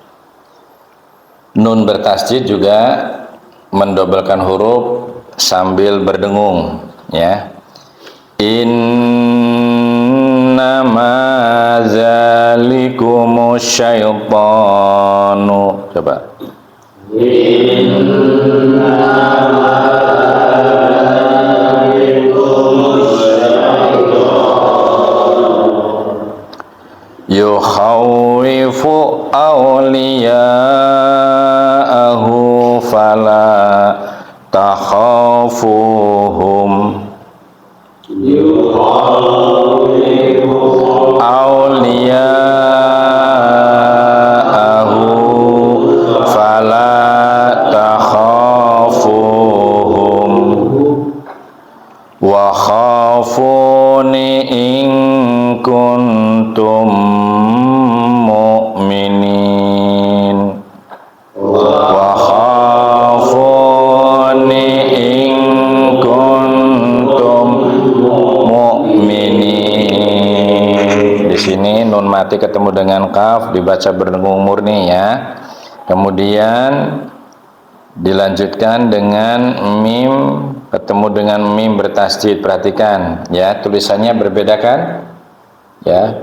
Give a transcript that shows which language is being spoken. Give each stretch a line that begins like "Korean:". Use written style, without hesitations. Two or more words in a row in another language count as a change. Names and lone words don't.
Indonesian: Nun bertasydid juga mendobelkan huruf sambil berdengung, ya.
Arabic: إنما ذلكم الشيطان.
Indonesian: Coba.
Arabic: يخوف أولياءه فلا تخافوهم. أولياءه فلا تخافوهم وخافون إن كنتم مؤمنين وخافون إن كنتم مؤمنين.
Indonesian: Di sini nun mati ketemu dengan kaf dibaca berdengung murni, ya. Kemudian dilanjutkan dengan mim ketemu dengan mim bertasydid. Perhatikan, ya, tulisannya berbeda kan? Ya.